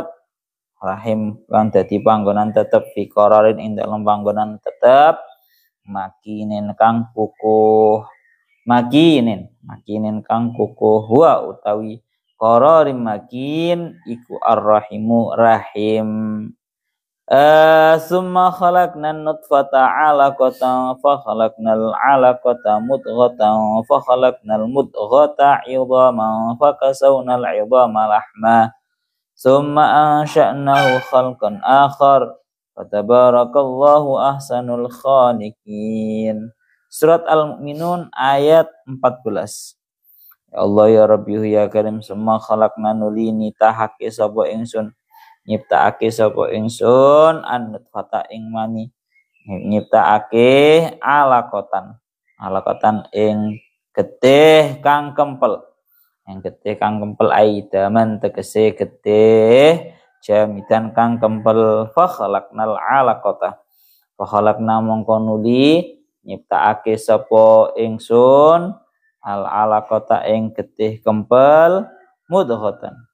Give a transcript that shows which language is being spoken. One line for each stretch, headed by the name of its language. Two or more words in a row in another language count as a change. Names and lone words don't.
Javanese: Rahim kang dadi panggonan tetep
Arabic: في قرار
Javanese: ing dalem panggonan tetep makinin kang kang kukuh wa utawi qararin makin iku ar-rahimu rahim.
Arabic: ثم خلقنا النطفة علقة فخلقنا العلقة مضغة فخلقنا المضغة عظاما فكسونا العظام لحما ثم أنشأناه خلقا آخر فتبارك الله أحسن الخالقين.
Javanese: Surat Al-Mu'minun ayat 14.
Arabic: يا الله يا ربي يا كريم ثم خلقنا
Javanese: nuli nitahake sapa ingsun nyiptakake sapa ingsun
Arabic: النطفة
Javanese: ing mani nyiptakake alaqatan ing getih kang kempel yang getih kang kempel aidaman tegese getih jamidan kang kempel
Arabic: فخلقنا العلقة فخلقنا
Javanese: mongko nuli nyiptakake sapa ingsun
Arabic: العلقة
Javanese: ing getih kempel mudghatan